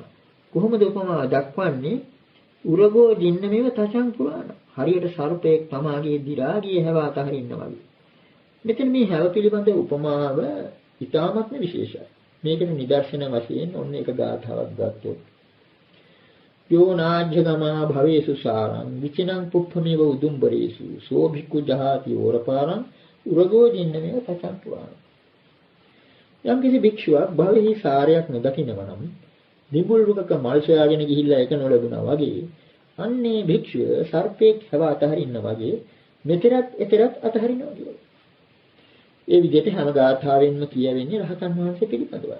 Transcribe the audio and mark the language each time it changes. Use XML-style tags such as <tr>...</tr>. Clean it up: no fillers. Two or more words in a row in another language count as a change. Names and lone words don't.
<si>කොහොමද උපමාව දක්වන්නේ?</si> <pi>උරගෝ ජින්නමිව තචං පුරාණ.</pi> <si>හරියට සර්පයෙක් තමාගේ දි รา ගියේ හැව අතහරිනවා වගේ. මෙතන මේ හැව පිළිබඳ උපමාව ඉතාමත්ම විශේෂයි. මේකට නිදර්ශන වශයෙන් ඔන්න එක ගාථාවක් ගත්තොත්</si> <pi>යෝ නාජ්ජගමා භවේසු සාරං විචිනං පුප්පමේව උදුම්බරේසු සෝ භික්ඛු ජහාති ඕරපාරං උරගෝ ජින්නමේව තචං පුරාණ.</pi> <si>යම් කිසි භික්ෂුවක් භවෙහි සාරයක් නොදකිනවා නම් දිඹුල් රුකක මල් සොයාගෙන ගිහිල්ලා ඒක නොලැබුණා වගේ අන්නේ භික්ෂුව සර්පෙක් හැව අතහරින්න වගේ මෙතරත් එතරත් අතහරිනවා කියලා. ඒ විදිහට හැම ගාථාවෙන්ම කියවෙන්නේ රහතන් වහන්සේ පිළිබඳවයි.</si>